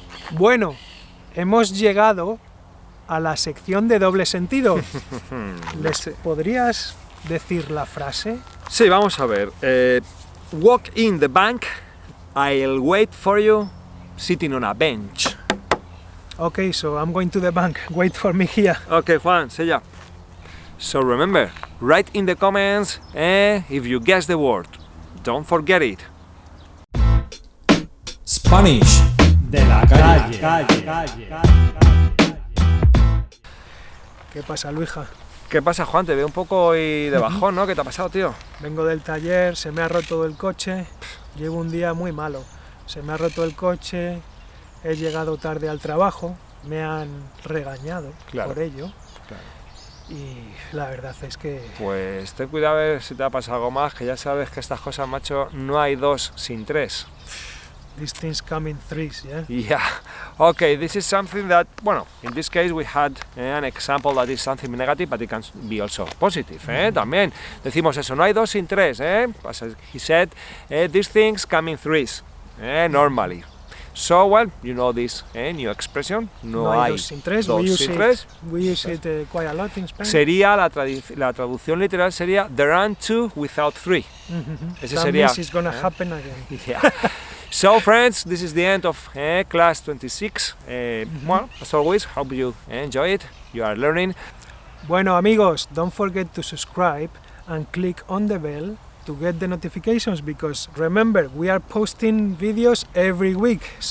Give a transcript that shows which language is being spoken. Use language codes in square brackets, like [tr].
[es] Bueno, hemos llegado a la sección de doble sentido. ¿Les podrías decir la frase? Sí, vamos a ver. [en] Walk in the bank, I'll wait for you sitting on a bench. Okay, so I'm going to the bank. Wait for me here. Okay, Juan, say ya. So remember, write in the comments if you guess the word. Don't forget it. [es] Spanish de la calle. ¿Qué pasa, Luija? ¿Qué pasa, Juan? Te veo un poco hoy de bajón, ¿no? ¿Qué te ha pasado, tío? Vengo del taller, se me ha roto el coche. Llevo un día muy malo. Se me ha roto el coche, he llegado tarde al trabajo, me han regañado por ello. Claro. Y la verdad es que... Pues ten cuidado a ver si te ha pasado algo más, que ya sabes que estas cosas, macho, no hay dos sin tres. [en] These things come in threes, yeah? Yeah. Okay, this is something that, well, in this case we had an example that is something negative, but it can be also positive, [es] También decimos eso, no hay dos sin tres, [en] As he said, these things come in threes, normally. So, well, you know this new expression, [es] no hay dos sin tres. dos sin tres. [en] We use it quite a lot in Spanish. [es] Sería, la traducción literal sería, [en] there aren't two without three. [es] Ese [en] That [es] sería... [en] means it's gonna happen again. Yeah. So, friends, this is the end of class 26. Well, as always, hope you enjoy it. You are learning. [es] Bueno, amigos, [en] don't forget to subscribe and click on the bell to get the notifications, because remember, we are posting videos every week.